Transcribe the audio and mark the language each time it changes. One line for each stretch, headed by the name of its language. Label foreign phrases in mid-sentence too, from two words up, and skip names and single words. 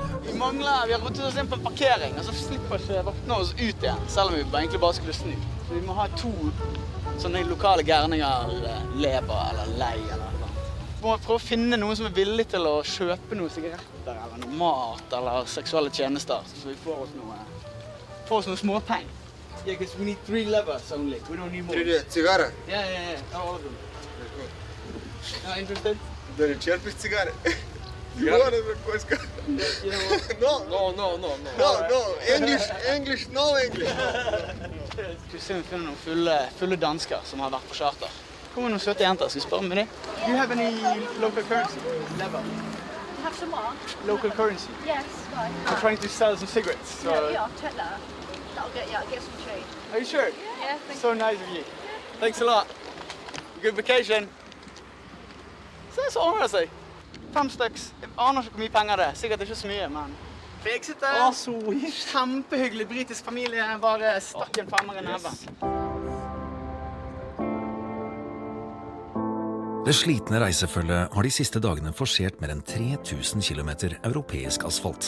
Norwegian: Vi har rotet oss inn på en parkering, og så slipper ikke vaktene oss ut igjen, selv om vi egentlig bare skulle snu. Så vi må ha 2 sånne lokale gærninger, leber eller lei eller noe. Vi må prøve å finne noen som er villig til å kjøpe noen sigaretter eller noe mat eller seksuelle tjenester, så vi får oss noe småpenger.
English: Yeah, because we need 3 levers only. We don't need more. 3 cigarette? Yeah. All of them. Not interested?
Norwegian: Dere kjøper
English: cigarette? You want to request? No. English, no English.
Norwegian: Skal vi se om vi finner noen fulle dansker som har vært på charter. Kommer noen søte jenter, skal vi spørre med dem?
English: Do you have any local currency? Never. Have some what? Local currency? Yes, right. I'm trying to sell some cigarettes. So... Yeah, take that. That'll get some change. Are you sure? Yeah, thank so nice of you. Thanks a lot. Good vacation.
Norwegian: Så det så ordner det seg. 5 stykker. Jeg aner ikke hvor mye penger det er. Sikkert ikke så mye, men... Fiksete. Kjempehyggelig britisk familie. Bare stakk en 5er i neven. Det slitne reisefølget har de siste dagene forsert mer enn 3000 kilometer europeisk asfalt.